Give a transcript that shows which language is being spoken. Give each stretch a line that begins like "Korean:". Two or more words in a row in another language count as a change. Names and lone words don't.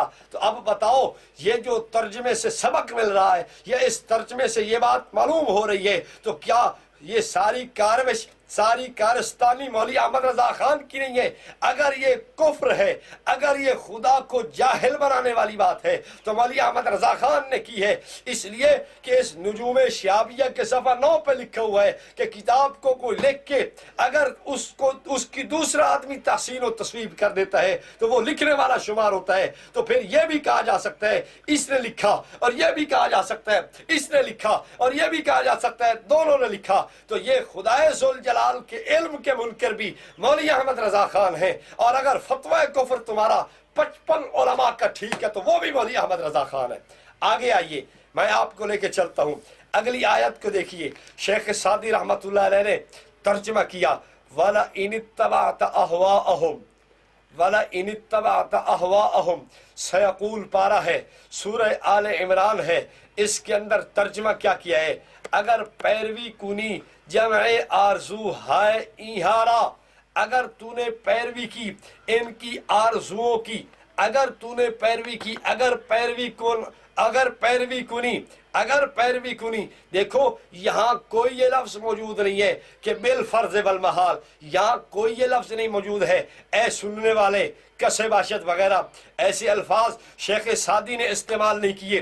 Urdu: تو اب بتاؤ، یہ جو ترجمے سے سبق مل رہا ہے یا اس ترجمے سے یہ بات معلوم ہو رہی ہے، تو کیا یہ ساری کاروش، ساری کارستانی مولوی احمد رضا خان کی نہیں ہے؟ اگر یہ کفر ہے، اگر یہ خدا کو جاہل بنانے والی بات ہے تو مولوی احمد رضا خان نے کی ہے، اس لیے کہ اس نجوم شہابیہ کے صفحہ 9 پہ لکھا ہوا ہے کہ کتاب کو کوئی لکھ کے اگر اس کی دوسرا آدمی تحسین و تصویب کر دیتا ہے تو وہ لکھنے والا شمار ہوتا ہے۔ تو پھر یہ بھی کہا جا سکتا ہے اس نے لکھا، اور یہ بھی کہا جا سکتا ہے اس نے لکھا، اور یہ بھی کہا جا سکتا ہے دونوں نے لکھا۔ تو یہ خدائے ذوالجلال کے علم کے منکر بھی مولوی احمد رضا خان ہیں، اور اگر فتوی کفر تمہارا 55 علماء کا ٹھیک ہے تو وہ بھی مولوی احمد رضا خان ہے۔ آگے آئیے، میں آپ کو لے کے چلتا ہوں، اگلی آیت کو دیکھیے، شیخ سعدی
Arabic: رحمت اللہ علیہ
Urdu: نے ترجمہ کیا،
Arabic: وَلَئِنِ اتَّبَعْتَ أَهْوَاءَهُمْ وَلَئِنِ اتَّبَعْتَ أَهْوَاءَهُمْ،
Urdu: سیقول پارہ ہے، سورہ آل عمران ہے، اس کے اندر ترجمہ کیا کیا ہے؟
Persian: اگر پیروی کنی جمع آرزو ہائے ایہارا،
Urdu: اگر تو نے پیروی کی ان کی آرزوؤں کی، اگر تو نے پیروی کی،
Persian: اگر پیروی کن اگر پیروی کنی
Urdu: دیکھو یہاں کوئی یہ لفظ موجود نہیں ہے کہ بالفرض والمحال، یہاں کوئی یہ لفظ نہیں موجود ہے اے سننے والے
Persian: کسے باشد
Urdu: وغیرہ، ایسے الفاظ شیخ سعدی نے استعمال نہیں کیے۔